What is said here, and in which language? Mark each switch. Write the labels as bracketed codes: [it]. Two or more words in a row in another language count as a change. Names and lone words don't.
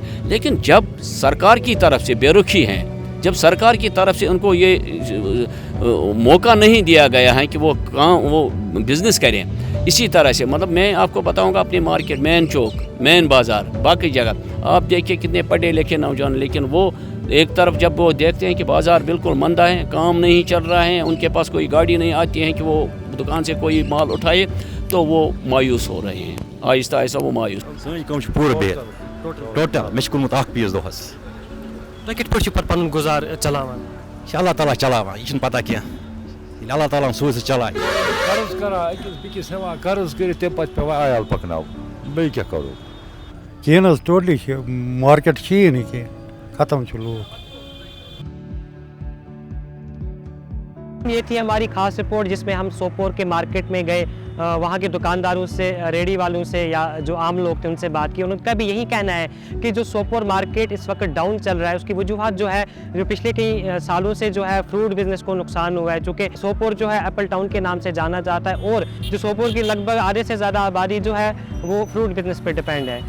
[ur] لیکن جب سرکار کی طرف سے بے رخی ہے، جب سرکار کی طرف سے ان کو یہ موقع نہیں دیا گیا ہے کہ وہ بزنس کریں، اسی طرح سے مطلب میں آپ کو بتاؤں گا اپنی مارکیٹ، مین چوک، مین بازار، باقی جگہ آپ دیکھیے کتنے پڑھے لکھے نوجوان، لیکن وہ ایک طرف جب وہ دیکھتے ہیں کہ بازار بالکل مندہ ہے, کام نہیں چل رہا ہے, ان کے پاس کوئی گاڑی نہیں آتی ہے کہ وہ دکان سے کوئی مال اٹھائے, تو وہ مایوس ہو رہے ہیں, آہستہ آہستہ وہ مایوس. [ks] سٲنۍ کٲم چھِ پوٗرٕ بِہِتھ ٹوٹل مےٚ چھُ کوٚرمُت 1 پیٖس دۄہَس. تُہۍ کِتھ پٲٹھۍ چھِو پَتہٕ پَنُن گُزار چلاوان؟ یہِ چھِ اللہ تعالیٰ چلاوان, یہِ چھُنہٕ پتہ کینٛہہ, ییٚلہِ اللہ تعالیٰ ہن سوٗزِ چلاے. قرض کران أکِس بیٚکِس ہٮ۪وان قرض کٔرِتھ تَمہِ پَتہٕ پٮ۪وان عیال پَکناوُن, بیٚیہِ کیٛاہ کَرو. کِہیٖنۍ حظ ٹوٹلی چھِ مارکیٹ چھِیی نہٕ کینٛہہ, ختم چھِ لوٗکھ. [ur] یہ تھی ہماری خاص رپورٹ جس میں ہم سوپور کے مارکیٹ میں گئے, وہاں کے دکانداروں سے, ریڑھی والوں سے یا جو عام لوگ تھے ان سے بات کی. ان کا بھی یہی کہنا ہے کہ جو سوپور مارکیٹ اس وقت ڈاؤن چل رہا ہے, اس کی وجوہات جو ہے جو پچھلے کئی سالوں سے جو ہے [en] fruit business [ur] کو نقصان ہوا ہے, چونکہ سوپور جو ہے ایپل ٹاؤن کے نام سے جانا جاتا ہے, اور جو سوپور کی لگ بھگ آدھے سے زیادہ آبادی جو ہے وہ [en] fruit business [ur] پہ ڈپینڈ ہے.